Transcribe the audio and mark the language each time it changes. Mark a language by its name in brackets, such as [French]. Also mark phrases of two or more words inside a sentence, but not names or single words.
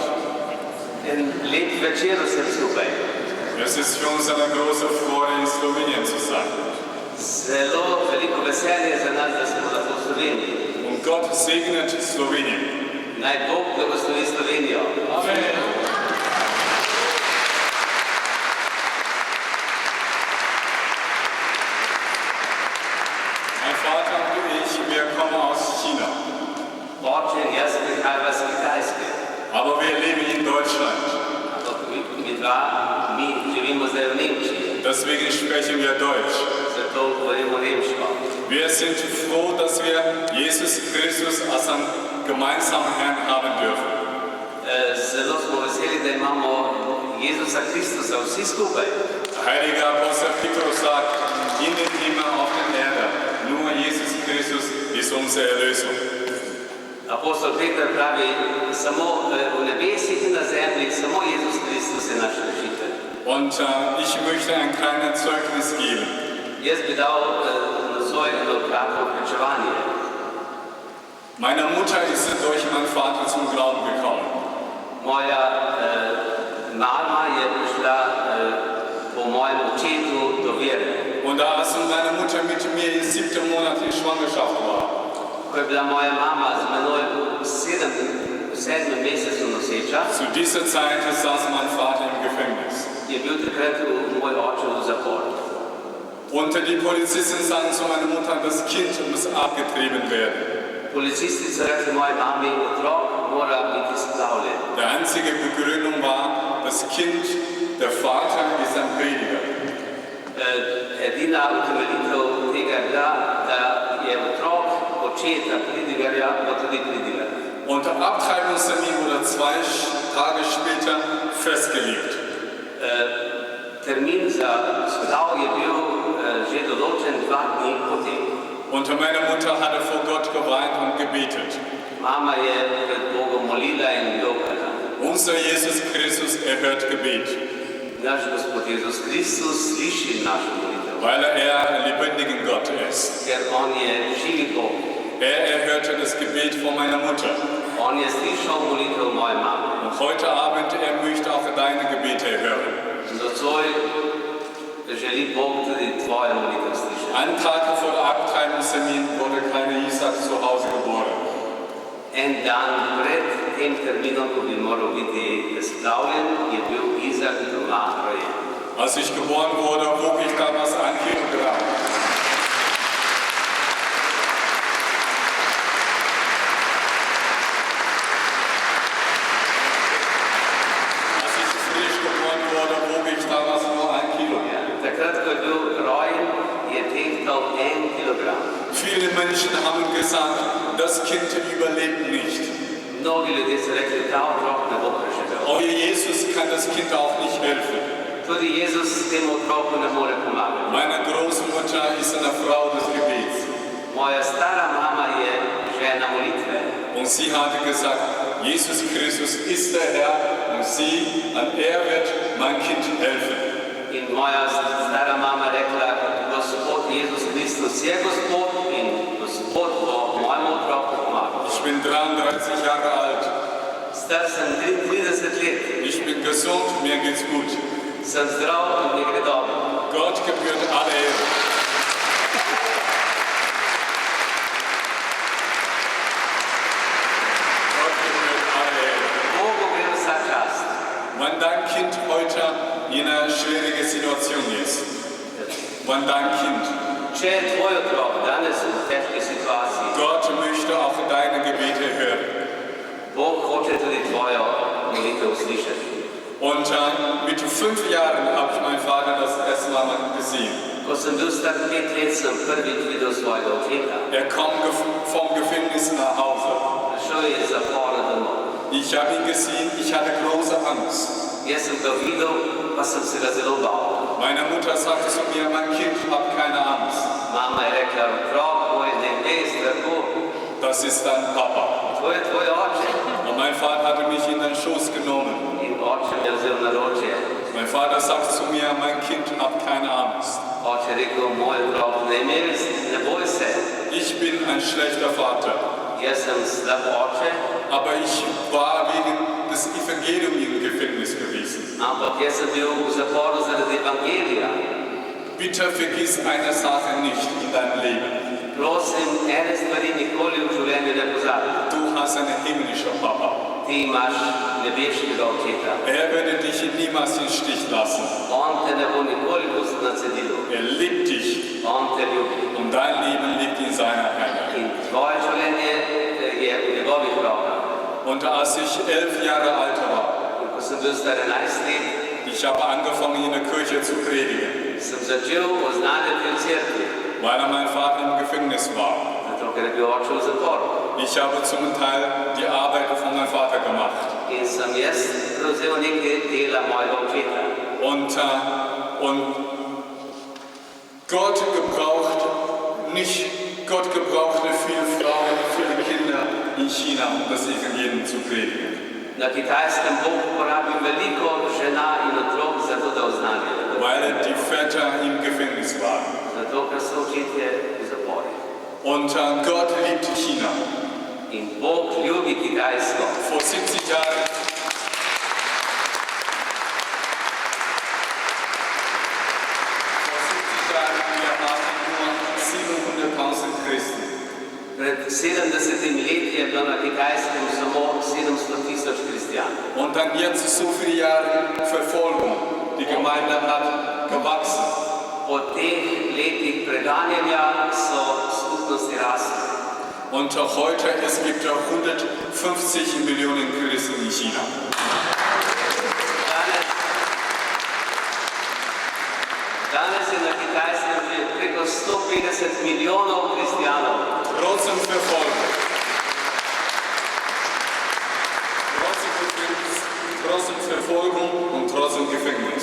[Slovenian] Lep večer vsem skupaj. [German] Es ist für uns eine große Freude, in Slowenien zu sein. [Slovenian] Zelo veliko veselje za nas, da smo lahko v Sloveniji. [German] Und Gott segnet Slowenien. [Slovenian] Naj Bog blagoslovi Slovenijo. Amen. [German] Mein Vater und ich, wir kommen aus China. [Slovenian] Oče in jaz prihajava z Kitajske. [German] Aber wir leben in Deutschland. [Slovenian] Mi živimo zdaj v Nemčiji. [German] Deswegen sprechen wir Deutsch. [Slovenian] Zato govorimo nemško. [German] Wir sind froh, dass wir Jesus Christus als einen gemeinsamen Herrn haben dürfen. [Slovenian] Zelo smo veseli, da imamo Jezusa Kristusa vsi skupaj. [German] Der heilige Apostel Petrus sagt, in den Himmel auf der Erde, nur Jesus Christus ist unsere Erlösung. [Slovenian] Apostol Peter pravi, samo v nebesih in na zemlji, samo Jezus Kristus je naš rešitelj. [German] Und ich möchte ein kleines Zeugnis geben. [Slovenian] Jaz bi dal na svoje eno kratko pričevanje. [German] Meine Mutter ist durch meinen Vater zum Glauben gekommen. [Slovenian] Moja mama je prišla po mojem očetu do vere. [German] Und als meine Mutter mit mir im 7. Monat in Schwangerschaft war, [Slovenian] Ko je bila moja mama z menoj v 7. mesecu noseča, [German] zu dieser Zeit saß mein Vater im Gefängnis. [Slovenian] je bil takrat moj oče v zaporu. [German] Und die Polizisten sagen zu meiner Mutter, das Kind muss abgetrieben werden. [Slovenian] Policisti so rekli moji mami, otrok mora biti splavljen. [German] Die einzige Begründung war, das Kind, der Vater ist ein Prediger. [Slovenian] Edina utemeljitev tega je bila, da je otrok očeta pridigarja, pa tudi pridigar. [German] Und der Abtreibungstermin wurde 2 Tage später festgelegt. [Slovenian] Termin za splav je bil že določen 2 dni potem. [German] Und meine Mutter hatte vor Gott geweint und gebetet. [Slovenian] Mama je pred Bogom molila in jokala. [German] Unser Jesus Christus erhört Gebet, [Slovenian] Naš Gospod Jezus Kristus sliši našo molitev, [German] weil er ein lebendiger Gott ist. [Slovenian] ker On je živi Bog. [German] Er erhörte das Gebet von meiner Mutter. [Slovenian] On je slišal molitev moje mame. [German] Und heute Abend, er möchte auch deine Gebete erhören. [Slovenian] Nocoj želi Bog tudi tvoje molitev slišati. [German] Einen Tag vor der Abtreibungstermin wurde kleiner Isaac zu Hause geboren. [Slovenian] En dan pred tem terminom, ko bi moral biti splavljen, je bil Izak doma rojen. [German] Als ich geboren wurde, wog ich damals 1 Kilogramm. Als ich frisch geboren wurde, wog ich damals nur 1 Kilo. [Slovenian] Takrat, ko je bil rojen, je tehtal 1 kilogram. [German] Viele Menschen haben gesagt, das Kind überlebt nicht. [Slovenian] Mnogi ljudje so rekli, ta otrok ne bo preživel. [German] Euer Jesus kann das Kind auch nicht helfen. [Slovenian] Tudi Jezus temu otroku ne more pomagati. [German] Meine Großmutter ist eine Frau des Gebets. [Slovenian] Moja stara mama je žena molitve [German] Und sie hatte gesagt, Jesus Christus ist der Herr und er wird mein Kind helfen. [Slovenian] in moja stara mama rekla, Gospod Jezus Kristus je Gospod in Gospod bo mojemu otroku pomagal. [German] Ich bin 33 Jahre alt. [Slovenian] Star sem 33 let, [German] Ich bin gesund, mir geht's gut. [Slovenian] sem zdrav in mi gre dobro. [German] Gott gebührt alle Ehre. Gott gebührt alle Ehre. [Slovenian] Bogu gre vsa čast. [German] Wenn dein Kind heute in einer schwierigen Situation ist, wenn dein Kind, [Slovenian] Če je tvoj otrok danes v težki situaciji, [German] Gott möchte auch deine Gebete hören. [Slovenian] Bog hoče tudi tvojo molitev slišati. [German] Und mit 5 Jahren habe ich meinen Vater das erste Mal gesehen. [Slovenian] Ko sem bil star 5 let, sem prvič videl svojega očeta. [German] Er kam vom Gefängnis nach Hause. [Slovenian] Šel je iz zapora domov. [German] Ich habe ihn gesehen, ich hatte große Angst. [Slovenian] Jaz sem ga videl, pa sem se ga zelo bal. [German] Meine Mutter sagte zu mir, mein Kind, hab keine Angst. [Slovenian] Mama je rekla, otrok moj, ne bej strahu, [German] Das ist dein Papa. [Slovenian] to je tvoj oče. [German] Und mein Vater hatte mich in den Schoß genommen. [Slovenian] In oče me je vzel na ročje. [German] Mein Vater sagte zu mir, mein Kind, hab keine Angst. [Slovenian] Oče je rekel, moj otrok, ne boj se. [German] Ich bin ein schlechter Vater, [Slovenian] Jaz sem slab oče, [German] aber ich war wegen des Evangeliums im Gefängnis gewesen. [Slovenian] ampak jaz sem bil v zaporu zaradi evangelija. [German] Bitte vergiss eine Sache nicht in deinem Leben. [Slovenian] Prosim, ene stvari nikoli v življenju ne pozabi. [German] Du hast einen himmlischen Papa. [Slovenian] Ti imaš nebeškega očeta. [German] Er würde dich niemals im Stich lassen. [Slovenian] On te ne bo nikoli pustil na cedilu. [German] Er liebt dich [Slovenian] On te ljubi. [German] und dein Leben liegt in seiner Hand. [Slovenian] In tvoje življenje je v njegovih rokah. [German] Und als ich 11 Jahre alt war, [Slovenian] In ko sem bil star 11 let, [German] ich habe angefangen in der Kirche zu predigen, [Slovenian] sem začel oznanjati v cerkvi, [German] weil mein Vater im Gefängnis war. [Slovenian] zato ker je bil oče v zaporu. [German] Ich habe zum Teil die Arbeit von meinem Vater gemacht. [Slovenian] In sem jaz prevzel nekaj dela mojega očeta. [German] Und Gott gebrauchte viele Frauen, viele Kinder in China, um das Evangelium zu predigen. [Slovenian] Na Kitajskem Bog uporabil veliko žena in otrok za to, da oznanjajo. [German] Weil die Väter im Gefängnis waren. [Slovenian] Zato, ker so očetje v zaporu. [German] Und Gott liebt China. [Slovenian] In Bog ljubi Kitajsko. [German] Vor 70 Jahren wir haben nur 700.000 Christen. [Slovenian] Pred 70 leti je bilo na Kitajskem samo 700 000 kristjanov. [German] Und dann jetzt so viele Jahre Verfolgung. die Gemeinde hat gewachsen. [Slovenian] Po teh letih preganjanja so skupnosti rasle. [German] Und heute, es gibt 150 Millionen Christen in China. [Slovenian] Danes je na Kitajskem že preko 150 milijonov kristijanov. [German] Trotzdem Verfolgung. Trotzdem Verfolgung und trotzdem Gefängnis.